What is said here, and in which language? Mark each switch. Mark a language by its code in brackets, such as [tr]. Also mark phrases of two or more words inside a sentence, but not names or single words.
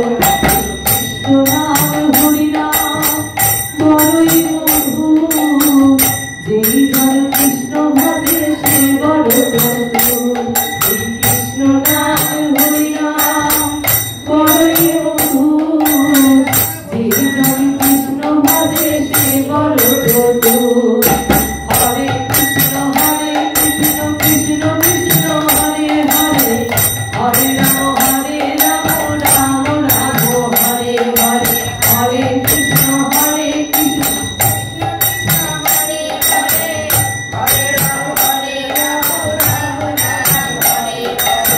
[bn] কৃষ্ণ নাম হরি নাম বড়ই মধুর, যেই ধর কৃষ্ণ ভজে সে বড় বন্ধু। এই কৃষ্ণ নাম হরি নাম বড়ই মধুর, যেই ধর কৃষ্ণ ভজে সে বড় বন্ধু। [sa] হরে কৃষ্ণ কৃষ্ণ কৃষ্ণ হরে হরে, হরে রাম রাম রাম হরে হরে। হরে কৃষ্ণ কৃষ্ণ হরে হরে, হরে রাম রাম রাম হরে হরে।